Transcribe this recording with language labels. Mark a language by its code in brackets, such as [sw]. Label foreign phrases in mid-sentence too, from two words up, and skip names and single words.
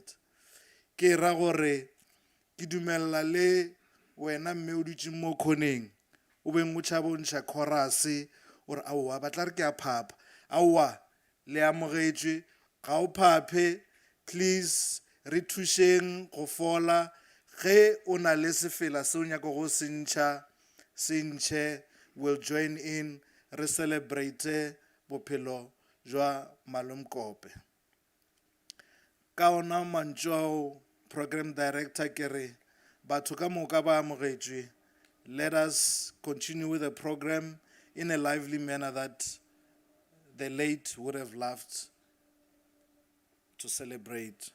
[nso] Ke ra gore ke dumella le wena mme o dutse mo khoneng o beng o tšhabontšha chorus gore aowa ba tla re ke a phapha, aowa le amogetšwe ga o phaphe, please re thušeng go fola. Ge o na le sefela se o nyaka go sentšha se ntšhe, [en] will join in, [nso] re celebrate bophelo jwa Malome Kope. Ka ona mantšu ao, [en] program director [nso] ke re batho ka moka ba amogetšwe. [en] Let us continue with the program in a lively manner that the late would have loved to celebrate.